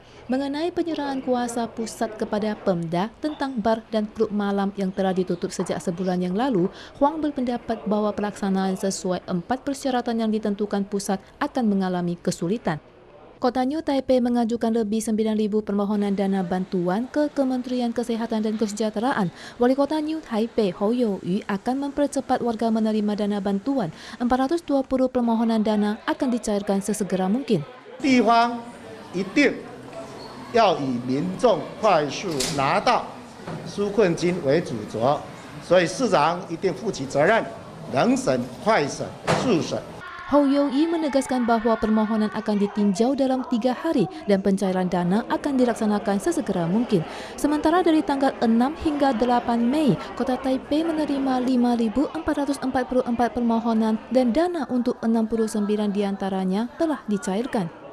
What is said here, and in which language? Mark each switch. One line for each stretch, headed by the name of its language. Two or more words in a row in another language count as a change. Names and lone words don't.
Indonesian: Mengenai penyerahan kuasa pusat kepada Pemda tentang bar dan klub malam yang telah ditutup sejak sebulan yang lalu, Huang berpendapat bahwa pelaksanaan sesuai 4 persyaratan yang ditentukan pusat akan mengalami kesulitan. Kota New Taipei mengajukan lebih 9.000 permohonan dana bantuan ke Kementerian Kesehatan dan Kesejahteraan. Wali Kota New Taipei Hou Youyu akan mempercepat warga menerima dana bantuan. 420 permohonan dana akan dicairkan sesegera mungkin.
Chinese: 地方一定要以民众快速拿到纾困金为主轴，所以市长一定负起责任，能审、快审、速审。
Indonesian: Hou Youyu menegaskan bahwa permohonan akan ditinjau dalam 3 hari dan pencairan dana akan dilaksanakan sesegera mungkin. Sementara dari tanggal 6 hingga 8 Mei, Kota Taipei menerima 5.444 permohonan dan dana untuk 69 diantaranya telah dicairkan.